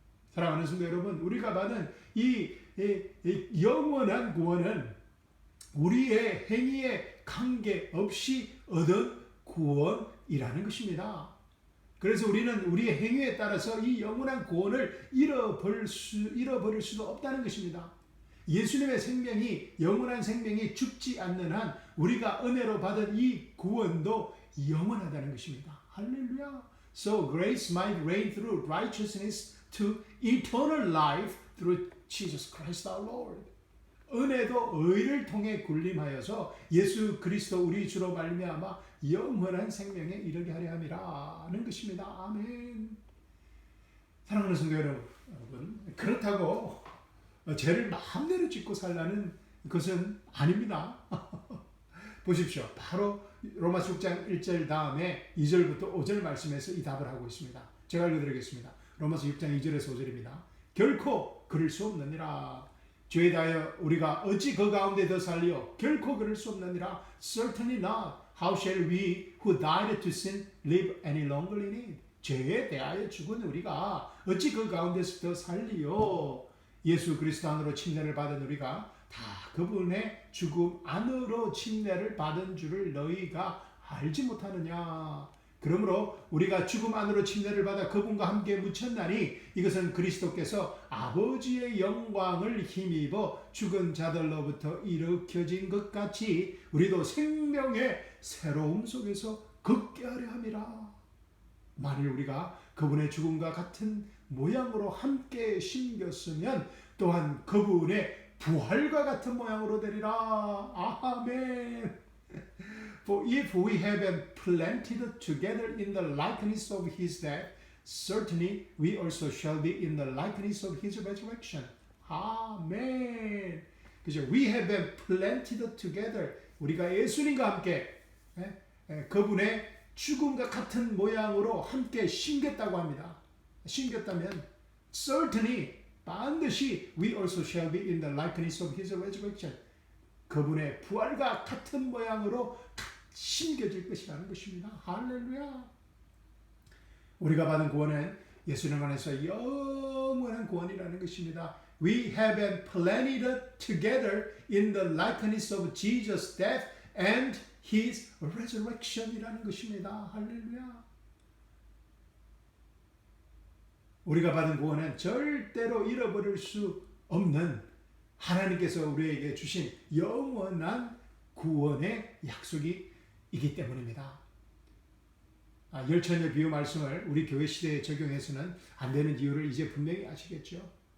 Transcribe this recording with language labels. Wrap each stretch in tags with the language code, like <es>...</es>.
<ko>사랑하는 성도 여러분, 우리가 받은 이 영원한 구원은 우리의 행위에 관계없이 얻은 구원이라는 것입니다. 그래서 우리는 우리의 행위에 따라서 이 영원한 구원을 잃어버릴 수도 없다는 것입니다. 예수님의 생명이, 영원한 생명이 죽지 않는 한 우리가 은혜로 받은 이 구원도 영원하다는 것입니다. 할렐루야.</ko> <en>So grace might reign through righteousness to eternal life through Jesus Christ our Lord.</en> <ko>은혜도 의를 통해 군림하여서 예수 그리스도 우리 주로 말미암아 영원한 생명에 이르게 하려 함이라는 것입니다. 아멘. 사랑하는 성도 여러분, 그렇다고 죄를 마음대로 짓고 살라는 것은 아닙니다. 보십시오. 바로 로마서 6장 1절 다음에 2절부터 5절 말씀에서 이 답을 하고 있습니다. 제가 읽어드리겠습니다. 로마서 6장 2절에서 5절입니다. 결코 그럴 수 없느니라. 죄에 대하여 우리가 어찌 그 가운데 더 살리요? 결코 그럴 수 없느니라.</ko> <en>Certainly not. How shall we who died to sin live any longer in it?</en> <ko>죄에 대하여 죽은 우리가 어찌 그 가운데서 더 살리요? 예수 그리스도 안으로 침례를 받은 우리가 다 그분의 죽음 안으로 침례를 받은 줄을 너희가 알지 못하느냐. 그러므로 우리가 죽음 안으로 침례를 받아 그분과 함께 묻혔나니 이것은 그리스도께서 아버지의 영광을 힘입어 죽은 자들로부터 일으켜진 것 같이 우리도 생명의 새로움 속에서 걷게 하려 함이라. 만일 우리가 그분의 죽음과 같은 모양으로 함께 심겼으면 또한 그분의 부활과 같은 모양으로 되리라. 아멘.</ko> <en>For if we have been planted together in the likeness of his death, certainly we also shall be in the likeness of his resurrection.</en> <ko>아멘. 그죠?</ko> <en>We have been planted together.</en> <ko>우리가 예수님과 함께 그분의 죽음과 같은 모양으로 함께 심겼다고 합니다. 심겼다면 certainly 반드시</ko> <en>we also shall be in the likeness of his resurrection.</en> <ko>그분의 부활과 같은 모양으로 심겨질 것이라는 것입니다. 할렐루야. 우리가 받은 구원은 예수님 안에서 영원한 구원이라는 것입니다.</ko> <en>We have been planted together in the likeness of Jesus' death and his resurrection이라는 것입니다.</en> <ko>할렐루야. 우리가 받은 구원은 절대로 잃어버릴 수 없는 하나님께서 우리에게 주신 영원한 구원의 약속이 이기 때문입니다. 열처녀 비유 말씀을 우리 교회 시대에 적용해서는 안 되는 이유를 이제 분명히 아시겠죠?</ko>